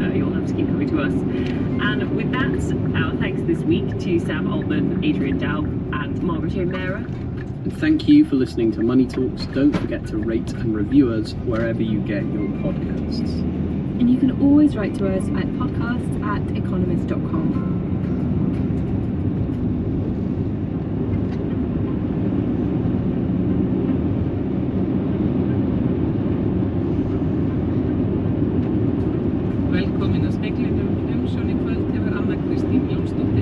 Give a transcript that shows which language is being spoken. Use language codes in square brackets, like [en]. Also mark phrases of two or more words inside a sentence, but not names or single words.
[en] You'll have to keep coming to us. And with that, our thanks this week to Sam Altman, Adrian Dow, and Margaret O'Meara. And thank you for listening to Money Talks. Don't forget to rate and review us wherever you get your podcasts. And you can always write to us at podcasts@economist.com. [is] Velkomin að speglinum, umsjón í kvöld hefur Anna Kristín Jónsdóttir.